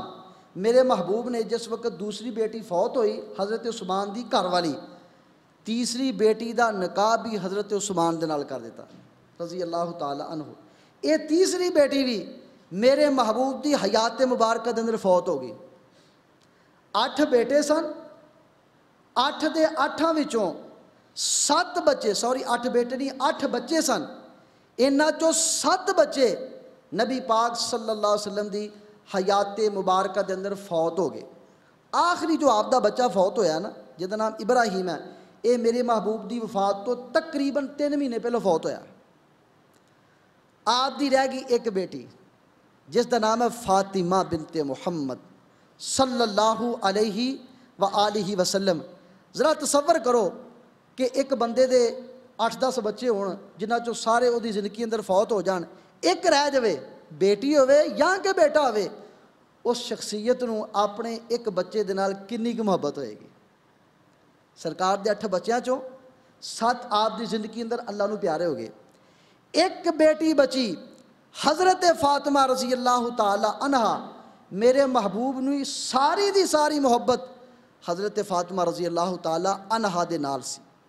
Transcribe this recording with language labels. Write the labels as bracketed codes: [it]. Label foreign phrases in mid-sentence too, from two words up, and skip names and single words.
[pa] میرے محبوب نے جس وقت دوسری بیٹی فوت ہوئی حضرت عثمان دی گھر والی، تیسری بیٹی دا نکاح بھی حضرت عثمان دے نال کر دیتا [ar] رضی اللہ تعالی عنہ۔ [pa] یہ تیسری بیٹی بھی میرے محبوب دی حیات مبارکہ دے اندر فوت ہو گئی۔ 8 بیٹے سن، 8 دے 8 وچوں 7 بچے 8 بیٹے نہیں 8 بچے سن، انہاں چوں 7 بچے نبی پاک [ar] صلی اللہ علیہ وسلم [pa] دی حیات مبارکہ دے اندر فوت ہو گئے۔ آخری جو آپ دا بچہ فوت ہویا نا جہدا نام ابراہیم ہے، اے میرے محبوب دی وفات تو تقریباً 3 مہینے پہلے فوت ہویا۔ آپ دی رہ گئی ایک بیٹی جس دا نام ہے فاطمہ بنت محمد [ar] صلی اللہ علیہ وآلہ وسلم۔ [pa] ذرا تصور کرو کہ ایک بندے دے 8-10 بچے ہون جنہاں چوں سارے وہ دی زندگی اندر فوت ہو جان، ایک رہ جاوے، بیٹی ہوئے یا کہ بیٹا ہوئے، اس شخصیت نو اپنے ایک بچے دے نال کنی کی محبت ہوئے گی۔ سرکار دے 8 بچیاں چوں 7 آپ دی زندگی اندر اللہ نو پیارے ہو گئے۔ ایک بیٹی بچی حضرت فاطمہ [ar] رضی اللہ تعالی عنہ، [pa] میرے محبوب نو ساری دی ساری محبت حضرت فاطمہ [ar] رضی اللہ تعالی عنہ [pa] دے نال سی۔